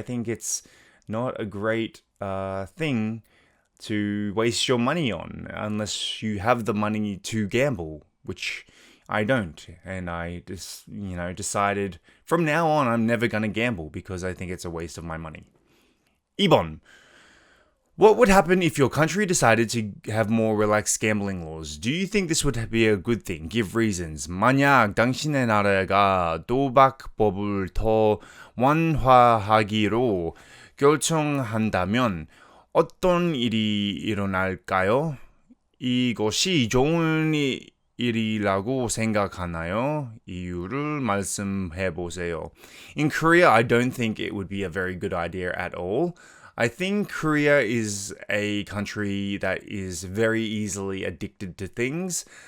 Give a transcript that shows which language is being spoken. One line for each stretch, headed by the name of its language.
English: I think it's not a great thing to waste your money on unless you have the money to gamble, which I don't. And I just, decided from now on I'm never going to gamble because I think it's a waste of my money.
Korean: 2번.
English: What would happen if your country decided to have more relaxed gambling laws? Do you think this would be a good thing? Give reasons.
Korean: 만약 당신의 나라가 도박법을 더 완화하기로 결정한다면 어떤 일이 일어날까요? 이것이 좋은 일이라고 생각하나요? 이유를 말씀해 보세요.
English: In Korea, I don't think it would be a very good idea at all. I think Korea is a country that is very easily addicted to things.